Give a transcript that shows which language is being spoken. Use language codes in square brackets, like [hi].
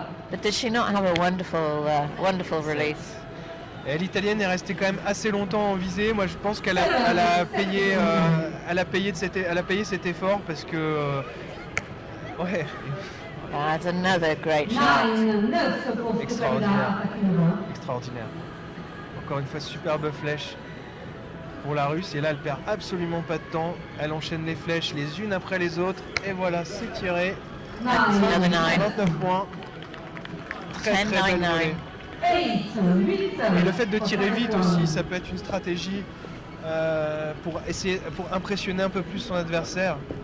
[en] But does she not have a wonderful release? [fr] L'italienne est restée quand même assez longtemps en visée. Moi, je pense qu'elle a payé cet effort parce que ouais. [en] That's another great shot. [fr] Extraordinaire. Extraordinaire. Encore une fois, superbe flèche pour la Russe. Et là, elle perd absolument pas de temps. Elle enchaîne les flèches les unes après les autres. Et voilà, c'est tiré. 29 points. Très très belle volée. Et le fait de tirer vite aussi, ça peut être une stratégie pour impressionner un peu plus son adversaire.